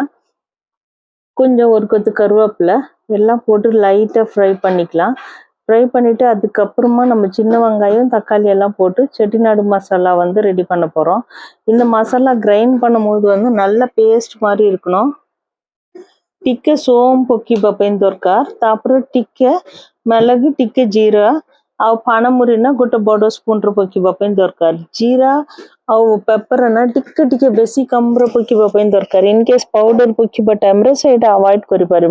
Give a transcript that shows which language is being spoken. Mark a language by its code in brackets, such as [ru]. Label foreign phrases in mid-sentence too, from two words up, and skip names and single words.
[ta] கொஞ்சம் ஒரு கொத்து கருவேப்பிலை எல்லாம் போட்டு லைட்டாக ஃப்ரை பண்ணிக்கலாம். ஃப்ரை பண்ணிவிட்டு அதுக்கப்புறமா நம்ம சின்ன வெங்காயம் தக்காளி எல்லாம் போட்டு செட்டிநாடு மசாலா வந்து ரெடி பண்ண போகிறோம். இந்த மசாலா கிரைண்ட் பண்ணும்போது வந்து நல்ல பேஸ்ட் மாதிரி இருக்கணும். [or] ଟିକେ ସୋମ୍ ପକେଇବା ପାଇଁ ଦରକାର। ତାପରେ ଟିକେ ମିளகு ଟିକେ ଜିରା ଆଉ ପାନମୁରି ନା ଗୋଟେ ବଡ଼ ସ୍ପୁନ୍ର ପକେଇବା ପାଇଁ ଦରକାର। ଜିରା ଆଉ ପେପର ନା ଟିକେ ଟିକେ ବେଶୀ କମ୍ରେ ପକେଇବା ପାଇଁ ଦରକାର। [en] in case [or] ପାଉଡର ପକେଇବା ଟାଇମ୍ରେ ସେଇଟା ଆଭଏଡ୍ କରିପାରିବ।